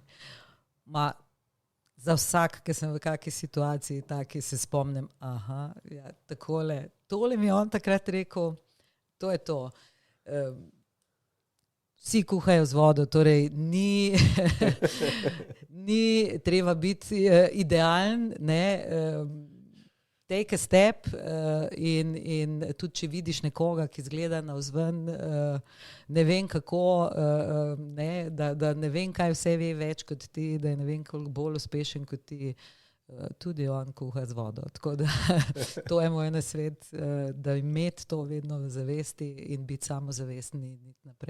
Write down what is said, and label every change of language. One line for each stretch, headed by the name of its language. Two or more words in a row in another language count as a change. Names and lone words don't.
Slovenian: Za vsak, ki sem v kakšni situaciji, taki se spomnim, tole mi je on takrat rekel, to je to. Vsi kuhajo z vodo, torej ni treba biti idealen,
English: take a step in
Slovenian: tudi, če vidiš nekoga, ki izgleda navzven, ne vem kako, da ne vem, kaj vse ve več kot ti, da je ne vem koliko bolj uspešen kot ti, tudi on kuha z vodo. Tako da to je moj nasvet, da imeti to vedno v zavesti in biti samozavestni in iti naprej.